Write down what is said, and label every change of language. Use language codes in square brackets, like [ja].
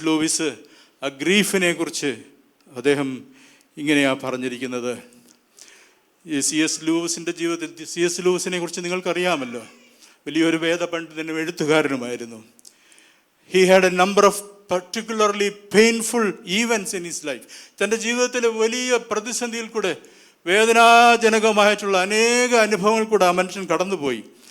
[ml] Luis ആ ഗ്രീഫിനെ കുറിച്ച് അദ്ദേഹം ഇങ്ങനെയാണ് പറഞ്ഞിരിക്കുന്നത്. ഈ C.S. ലൂയിസിൻ്റെ ജീവിതത്തിൽ, C.S. ലൂയിസിനെ കുറിച്ച് നിങ്ങൾക്കറിയാമല്ലോ, വലിയൊരു വേദപണ്ഡിതനും എഴുത്തുകാരനുമായിരുന്നു. [en] He had a number of particularly painful events in his life. [ml] തൻ്റെ ജീവിതത്തിലെ വലിയ പ്രതിസന്ധിയിൽ കൂടെ, വേദനാജനകമായിട്ടുള്ള അനേക അനുഭവങ്ങൾ കൂടെ ആ മനുഷ്യൻ കടന്നുപോയി.